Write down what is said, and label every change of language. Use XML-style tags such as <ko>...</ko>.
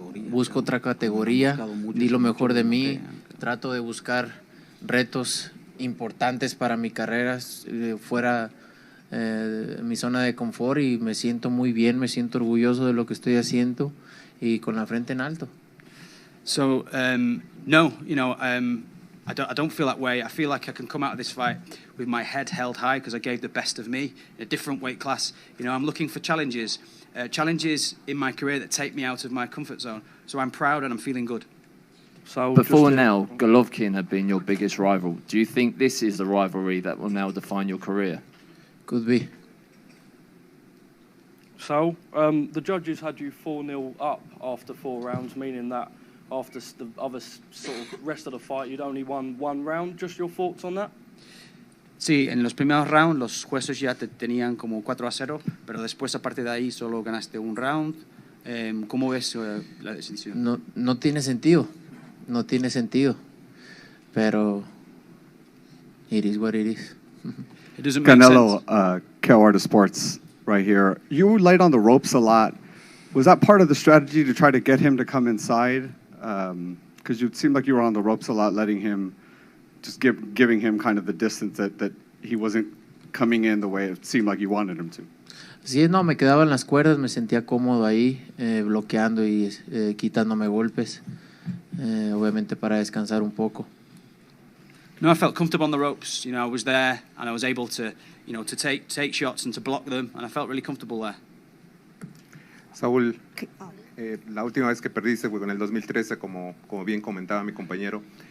<es>Busco otra categoría, di lo mejor de mí, trato de buscar retos importantes para mi carrera fuera mi zona de confort, y me siento muy bien, me siento orgulloso de lo que estoy haciendo y con la frente en alto.</es> <en>So no, you know, I don't feel that way. I feel like I can come out of this fight with my head held high because I gave the best of me in a different weight class. You know, I'm looking for challenges in my career that take me out of my comfort zone. So I'm proud and I'm feeling good. Saul, Before just to- now, Golovkin had been your biggest rival. Do you think this is the rivalry that will now define your career? Could be. Saul, the judges had you 4-0 up after 4 rounds, meaning that after the other sort of rest of the fight, you'd only won 1 round. Just your thoughts on that?</en> <es>Sí, en los primeros rounds los jueces ya te tenían como 4-0, pero después a partir de ahí solo ganaste 1 round. ¿Cómo ves la decisión? No tiene sentido. No tiene sentido. Pero</es> <en>it is what it is. It doesn't make Canelo, sense. Cal Artist Sports, right here. You were light on the ropes a lot. Was that part of the strategy to try to get him to come inside? Because you seemed like you were on the ropes a lot, letting him, just giving him kind of the distance that he wasn't coming in the way it seemed like you wanted him to.</en> <es>Sí, no, me quedaba en las cuerdas, me sentía cómodo ahí, bloqueando y quitándome golpes, obviamente para descansar un poco.</es> <en>No, I felt comfortable on the ropes. I was there and I was able to, to take shots and to block them, and I felt really comfortable there.</en> <es>Saúl, la última vez que perdiste fue en el 2013, como bien comentaba mi compañero.</es>